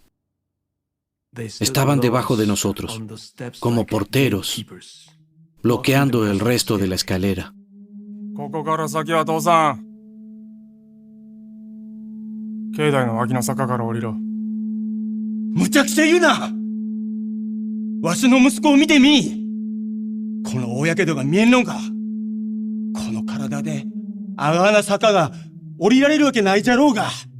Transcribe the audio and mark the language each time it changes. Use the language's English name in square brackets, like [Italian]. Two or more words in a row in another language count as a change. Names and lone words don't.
[Spanish] Estaban debajo de nosotros, como porteros, bloqueando el resto de la escalera. [Japanese] ここから先は父さん。境内の脇の坂から降りろ。むちゃくちゃ言うな。わしの息子を見てみ。この大やけどが見えんのか。この体であがな坂が降りられるわけないじゃろうが。